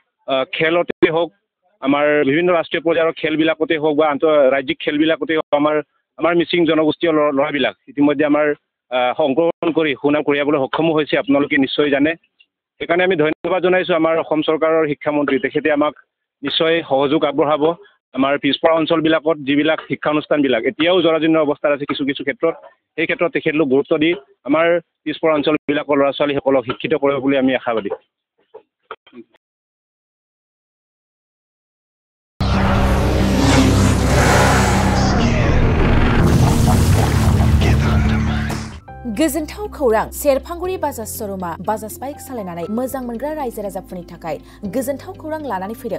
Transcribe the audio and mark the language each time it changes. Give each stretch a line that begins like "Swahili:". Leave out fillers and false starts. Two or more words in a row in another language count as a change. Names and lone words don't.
Assamese: খেলতে হওক আমাৰ বিভিন্ন ৰাষ্ট্ৰীয় পৰ্যায়ৰ খেলবিলাকতে হওক বা ৰাজ্যিক খেলবিলাকতে হওক আমাৰ মিচিং জনগোষ্ঠীয় ল'ৰাবিলাক ইতিমধ্যে আমাৰ অংশগ্ৰহণ কৰি সুনাম কঢ়িয়াবলৈ সক্ষমো হৈছে আপোনালোকে নিশ্চয় জানে সেইকাৰণে আমি ধন্যবাদ জনাইছোঁ আমাৰ অসম চৰকাৰৰ শিক্ষামন্ত্ৰী তেখেতে আমাক নিশ্চয় সহযোগ আগবঢ়াব আমাৰ পিছপৰা অঞ্চলবিলাকত যিবিলাক শিক্ষানুষ্ঠানবিলাক এতিয়াও জৰাজীৰ্ণ অৱস্থাত আছে কিছু ক্ষেত্ৰত সেই ক্ষেত্ৰত তেখেতলোক গুৰুত্ব দি আমাৰ পিছপৰা অঞ্চলবিলাকৰ ল'ৰা ছোৱালীসকলক শিক্ষিত কৰিব বুলি আমি আশাবাদী
Bodo: गोजोनथाव खौरां सेरफांगुरि बाजाज श'रुमा बाजाज बाइक सालायनानै मोजां मोनग्रा रायजो राजाफोरनि थाखाय गोजोनथाव खौरां लानानै फैदों